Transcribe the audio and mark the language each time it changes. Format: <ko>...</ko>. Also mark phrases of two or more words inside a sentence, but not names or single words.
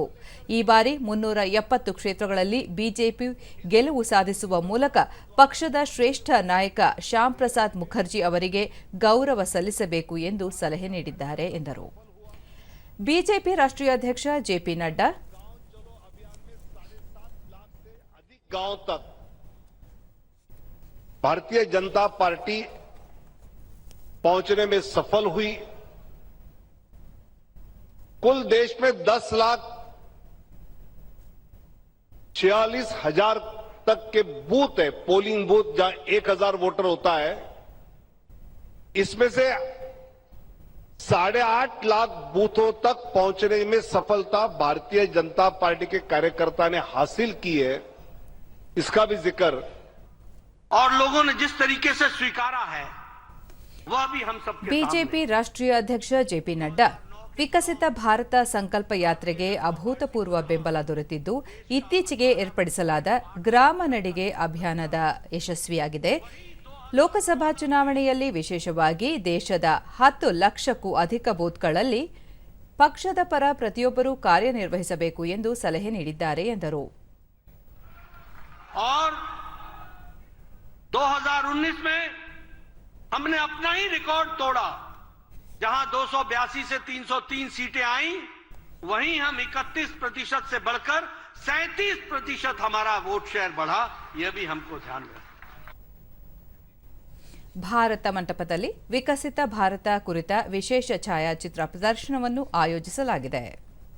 <kn>ಈ ಬಾರಿ 370 ಕ್ಷೇತ್ರಗಳಲ್ಲಿ ಬಿಜೆಪಿ ಗೆಲುವು ಸಾಧಿಸುವ ಮೂಲಕ ಪಕ್ಷದ ಶ್ರೇಷ್ಠ ನಾಯಕ ಶ್ಯಾಮ್ ಪ್ರಸಾದ್ ಮುಖರ್ಜಿ ಅವರಿಗೆ ಗೌರವ ಸಲ್ಲಿಸಬೇಕು ಎಂದು ಸಲಹೆ ನೀಡಿದ್ದಾರೆ ಎಂದರು. ಬಿಜೆಪಿ ರಾಷ್ಟ್ರೀಯ ಅಧ್ಯಕ್ಷ ಜೆಪಿ ನಡ್ಡಾ,</kn> <hi>भारतीय जनता पार्टी पहुंचने में सफल हुई. कुल देश में 10,46,000 तक के बूथ है, पोलिंग बूथ, जहां 1,000 वोटर होता है. इसमें से 8.5 लाख बूथों तक पहुंचने में सफलता भारतीय जनता पार्टी के कार्यकर्ता ने हासिल की है. इसका भी जिक्र और लोगों ने जिस तरीके से स्वीकारा है वह भी हम सबके</hi> <kn>ಬಿಜೆಪಿ ರಾಷ್ಟ್ರೀಯ ಅಧ್ಯಕ್ಷ ಜೆಪಿ ನಡ್ಡಾ, ವಿಕಸಿತ ಭಾರತ ಸಂಕಲ್ಪ ಯಾತ್ರೆಗೆ ಅಭೂತಪೂರ್ವ ಬೆಂಬಲ ದೊರೆತಿದ್ದು, ಇತ್ತೀಚೆಗೆ ಏರ್ಪಡಿಸಲಾದ ಗ್ರಾಮ ನಡಿಗೆ ಅಭಿಯಾನದ ಯಶಸ್ವಿಯಾಗಿದೆ. ಲೋಕಸಭಾ ಚುನಾವಣೆಯಲ್ಲಿ ವಿಶೇಷವಾಗಿ ದೇಶದ 10 ಲಕ್ಷಕ್ಕೂ ಅಧಿಕ ಬೂತ್ಗಳಲ್ಲಿ ಪಕ್ಷದ ಪರ ಪ್ರತಿಯೊಬ್ಬರೂ ಕಾರ್ಯನಿರ್ವಹಿಸಬೇಕು ಎಂದು ಸಲಹೆ ನೀಡಿದ್ದಾರೆ ಎಂದರು.</kn> <hi>2019 में हमने अपना ही रिकॉर्ड तोड़ा. जहां 282 से 303 सीटें आई, वहीं हम 31% से बढ़कर 37% हमारा वोट शेयर बढ़ा. यह भी हमको ध्यान रखना.</hi> <kn>ಭಾರತ ಮಂಟಪದಲ್ಲಿ ವಿಕಸಿತ ಭಾರತ ಕುರಿತ ವಿಶೇಷ ಛಾಯಾಚಿತ್ರ ಪ್ರದರ್ಶನವನ್ನು ಆಯೋಜಿಸಲಾಗಿದೆ.</kn>